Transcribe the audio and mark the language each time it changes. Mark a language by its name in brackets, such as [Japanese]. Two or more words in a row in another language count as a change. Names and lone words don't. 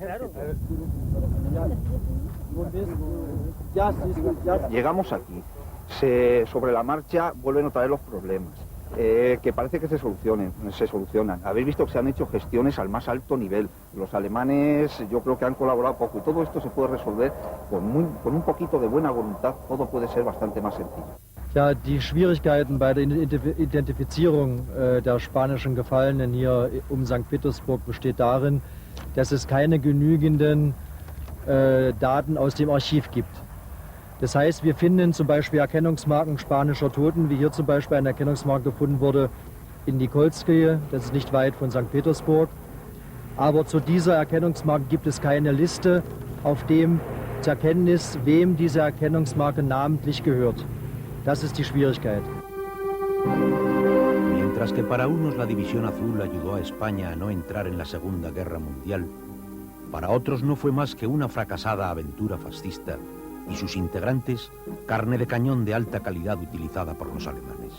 [Spanish] Llegamos aquí, sobre la marcha vuelven otra vez los problemas, que parece que se solucionan. Habéis visto que se han hecho gestiones al más alto nivel. Los alemanes yo creo que han colaborado poco, y todo esto se puede resolver con un poquito de buena voluntad. Todo puede ser bastante más sencillo. [German] Ja, die Schwierigkeiten bei der Identifizierung der spanischen Gefallenen hier St. Petersburg besteht darin, dass es keine genügenden Daten aus dem Archiv gibt. Das heißt, wir finden zum Beispiel Erkennungsmarken spanischer Toten, wie hier zum Beispiel eine Erkennungsmarke gefunden wurde in Nikolskoye, das ist nicht weit von St. Petersburg. Aber zu dieser Erkennungsmarke gibt es keine Liste, auf dem zu erkennen ist, wem diese Erkennungsmarke namentlich gehört. Das ist die Schwierigkeit. [Spanish] Mientras que para unos la División Azul ayudó a España a no entrar en la Segunda Guerra Mundial, para otros no fue más que una fracasada aventura fascista y sus integrantes carne de cañón de alta calidad utilizada por los alemanes.